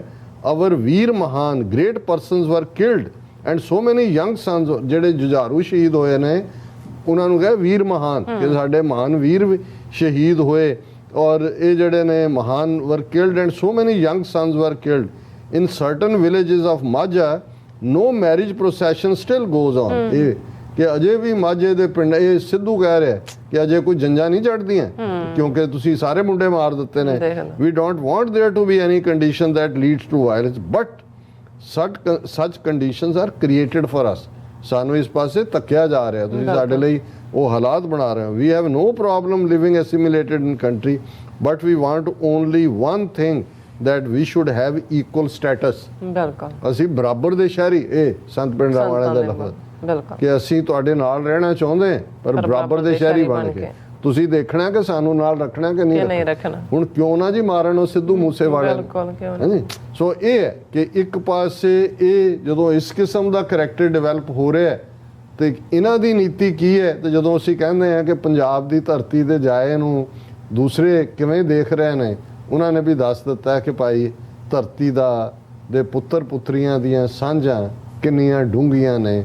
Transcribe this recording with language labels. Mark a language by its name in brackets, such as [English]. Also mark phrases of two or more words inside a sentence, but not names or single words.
[English] Our ਵੀਰ ਮਹਾਨ great persons were killed and so many young sons, [Punjabi] ਜਿਹੜੇ ਜੁਝਾਰੂ ਸ਼ਹੀਦ ਹੋਏ ਨੇ ਉਹਨਾਂ ਨੂੰ ਕਹੇ ਵੀਰ ਮਹਾਨ, ਕਿ ਸਾਡੇ ਮਹਾਨ ਵੀਰ ਵੀ ਸ਼ਹੀਦ ਹੋਏ। ਔਰ ਇਹ ਜਿਹੜੇ ਨੇ ਮਹਾਨ [English] were killed and so many young sons were killed in certain villages of Majha no marriage procession still goes on। [Punjabi] ਇਹ ਕਿ ਅਜੇ ਵੀ ਮਾਝੇ ਦੇ ਪਿੰਡ, ਇਹ ਸਿੱਧੂ ਕਹਿ ਰਿਹਾ ਕਿ ਅਜੇ ਕੋਈ ਜੰਜਾਂ ਨਹੀਂ ਚੜਦੀਆਂ ਕਿਉਂਕਿ ਤੁਸੀਂ ਸਾਰੇ ਮੁੰਡੇ ਮਾਰ ਦਿੱਤੇ ਨੇ। [English] we don't want there to be any condition that leads to violence but such conditions are created for us। [Punjabi] ਸਾਨੂੰ ਇਸ ਪਾਸੇ ਧੱਕਿਆ ਜਾ ਰਿਹਾ, ਤੁਸੀਂ ਸਾਡੇ ਲਈ ਉਹ ਹਾਲਾਤ ਬਣਾ ਰਹੇ ਹੋ। [English] we have no problem living assimilated in country but we want only one thing that we should have equal status। [Punjabi] ਬਿਲਕੁਲ ਅਸੀਂ ਬਰਾਬਰ ਦੇ ਸ਼ਹਿਰੀ, ਇਹ ਸੰਤ ਪਿੰਡਾਂ ਵਾਲਿਆਂ ਦਾ ਲਫ਼ਜ਼, ਬਿਲਕੁਲ ਕਿ ਅਸੀਂ ਤੁਹਾਡੇ ਨਾਲ ਰਹਿਣਾ ਚਾਹੁੰਦੇ ਪਰ ਬਰਾਬਰ ਦੇ ਸ਼ਹਿਰੀ ਬਣ ਕੇ। ਤੁਸੀਂ ਦੇਖਣਾ ਕਿ ਸਾਨੂੰ ਨਾਲ ਰੱਖਣਾ ਕਿ ਨਹੀਂ ਰੱਖਣਾ। ਹੁਣ ਕਿਉਂ ਨਾ ਜੀ ਮਾਰਨ ਉਹ ਸਿੱਧੂ ਮੂਸੇ ਵਾਲੇ, ਬਿਲਕੁਲ ਕਿਉਂ ਨਹੀਂ। ਸੋ ਇਹ ਹੈ ਕਿ ਇੱਕ ਪਾਸੇ ਇਹ ਜਦੋਂ ਇਸ ਕਿਸਮ ਦਾ [English] character develop [Punjabi] ਹੋ ਰਿਹਾ ਤੇ ਇਹਨਾਂ ਦੀ ਨੀਤੀ ਕੀ ਹੈ, ਤੇ ਜਦੋਂ ਅਸੀਂ ਕਹਿੰਦੇ ਹਾਂ ਕਿ ਪੰਜਾਬ ਦੀ ਧਰਤੀ ਤੇ ਜਾਏ ਨੂੰ ਦੂਸਰੇ ਕਿਵੇਂ ਦੇਖ ਰਹੇ ਨੇ, ਉਹਨਾਂ ਨੇ ਵੀ ਦੱਸ ਦਿੱਤਾ ਕਿ ਭਾਈ ਧਰਤੀ ਦੇ ਪੁੱਤਰ ਪੁੱਤਰੀਆਂ ਦੀਆਂ ਸਾਂਝਾਂ ਕਿੰਨੀਆਂ ਡੂੰਘੀਆਂ ਨੇ।